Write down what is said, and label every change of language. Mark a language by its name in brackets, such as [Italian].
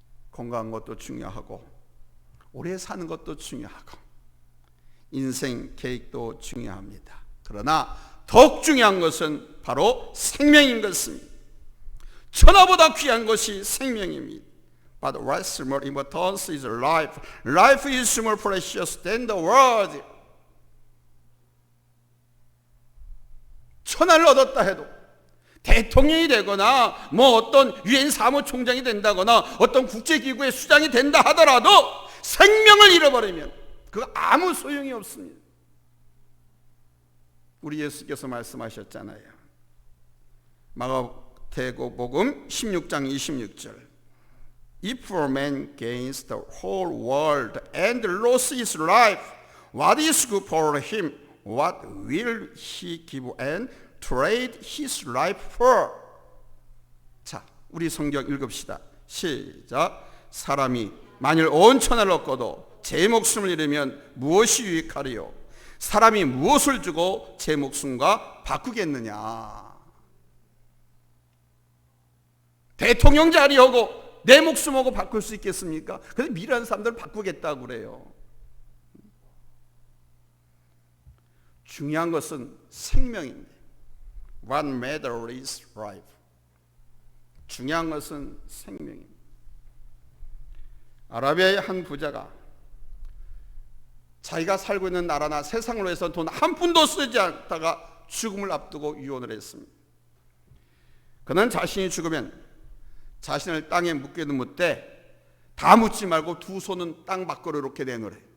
[Korean] 건강한 것도 중요하고 오래 사는 것도 중요하고 인생 계획도 중요합니다. 그러나 더욱 중요한 것은 바로 생명인 것입니다. 천하보다 귀한 것이 생명입니다. [English] But what's more important is life. Life is more precious than the world. [Korean] 천하를 얻었다 해도, 대통령이 되거나 뭐 어떤 유엔 사무총장이 된다거나 어떤 국제기구의 수장이 된다 하더라도 생명을 잃어버리면 그거 아무 소용이 없습니다. 우리 예수께서 말씀하셨잖아요. 마가복음 16장 26절. [English] If a man gains the whole world and loses his life, what is good for him? What will he give and trade his life for? [Korean] 자, 우리 성경 읽읍시다. 시작. 사람이 만일 온 천하를 얻고도 제 목숨을 잃으면 무엇이 유익하리요? 사람이 무엇을 주고 제 목숨과 바꾸겠느냐? 대통령 자리하고 내 목숨하고 바꿀 수 있겠습니까? 그래서 미련한 사람들을 바꾸겠다고 그래요. 중요한 것은 생명인데, [English] What matters is life. [Korean] 중요한 것은 생명입니다. 아라비아의 한 부자가 자기가 살고 있는 나라나 세상으로 해서 돈 한 푼도 쓰지 않다가 죽음을 앞두고 유언을 했습니다. 그는 자신이 죽으면 자신을 땅에 묻게도 묻되 다 묻지 말고 두 손은 땅 밖으로 이렇게 내놓으래.